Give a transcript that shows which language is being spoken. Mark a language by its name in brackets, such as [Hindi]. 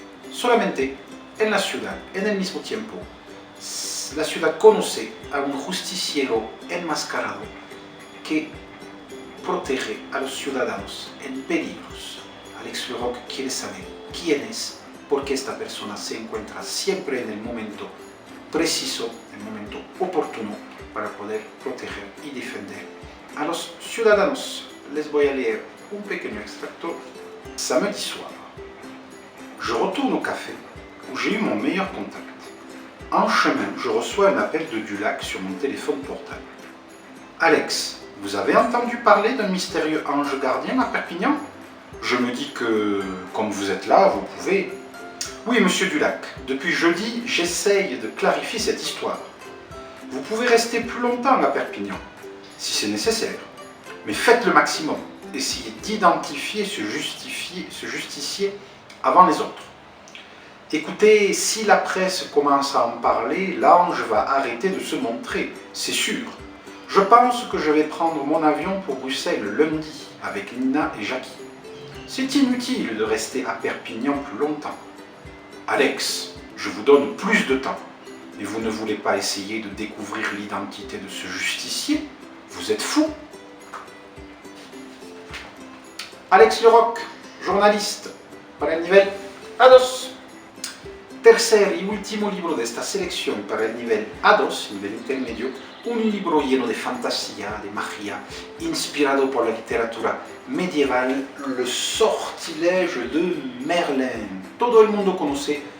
[Spanish] Solamente en la ciudad, en el mismo tiempo, la ciudad conoce a un justiciero enmascarado que protege a los ciudadanos en peligros. Alex Leroc quiere saber quién es, porque esta persona se encuentra siempre en el momento preciso, el momento oportuno para poder proteger y defender a los ciudadanos. Les voy a leer un pequeño extracto. [French] Samedi soir, je retourne au café où j'ai eu mon meilleur contact. En chemin, je reçois un appel de Dulac sur mon téléphone portable. Alex, vous avez entendu parler d'un mystérieux ange gardien à Perpignan? Je me dis que, comme vous êtes là, vous pouvez... Oui, monsieur Dulac, depuis jeudi, j'essaye de clarifier cette histoire. Vous pouvez rester plus longtemps à Perpignan, si c'est nécessaire, mais faites le maximum. Essayez d'identifier ce justicier avant les autres. Écoutez, si la presse commence à en parler, l'ange va arrêter de se montrer, c'est sûr. Je pense que je vais prendre mon avion pour Bruxelles lundi avec Nina et Jackie. C'est inutile de rester à Perpignan plus longtemps. Alex, je vous donne plus de temps. Mais vous ne voulez pas essayer de découvrir l'identité de ce justicier? Vous êtes fou. [Spanish] Alex Leroc, journalista, para el nivel A2. Tercer y último libro de esta selección para el nivel A2, nivel intermedio, un libro lleno de fantasía, de magia, inspirado por la literatura medieval, Le Sortilège de Merlin. Todo el mundo conoce